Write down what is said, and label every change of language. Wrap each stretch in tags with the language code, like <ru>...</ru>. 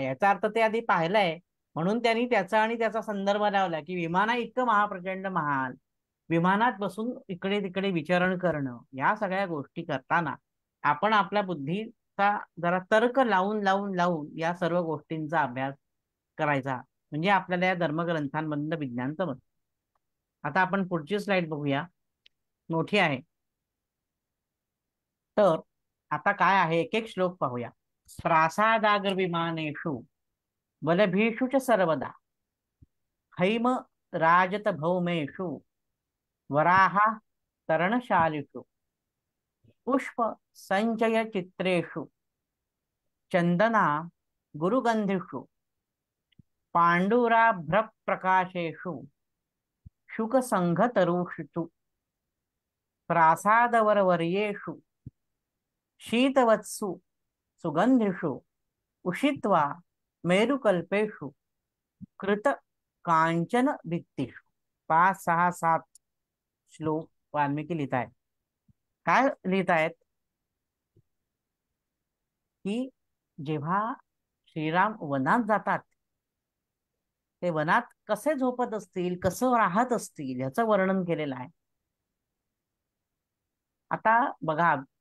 <mr>याचा अर्थ ते आधी पाहिलंय, म्हणून त्यांनी त्याचा आणि त्याचा संदर्भ लावला की विमाना इतकं महाप्रचंड महान, विमानात बसून इकडे तिकडे विचरण करणं, या सगळ्या गोष्टी करताना आपण आपल्या बुद्धीचा जरा तर्क लावून लावून लावून या सर्व गोष्टींचा अभ्यास करायचा, म्हणजे आपल्याला या धर्मग्रंथांमधलं विज्ञान समजतं. आता आपण पुढची स्लाइड बघूया, मोठी आहे. तर आता काय आहे, एक एक श्लोक पाहूया.</mr> <sa>प्रासादाग्र विमानेषु बलभीषु च सर्वदा हैम राजत भौमेषु वराहा तरणशालिषु पुष्प संचय चित्रेषु चंदना गुरुगंधिषु पांडुराभ्र प्रकाशेषु शुक संघतरुषु प्रासादवरवर्येषु शीतवत्सु सुगंधिषु उषित्वा मेरुकल्पेषु कृत कांचन भित्तिषु.</sa> <mr>5, 6, 7 श्लोक वाल्मिकी लिहित आहेत. काय लिहित आहेत की जेव्हा श्रीराम वनात जातात, ते वनात कसे झोपत असतील, कसं राहत असतील, याचं वर्णन केलेलं आहे. आता बघा,</mr>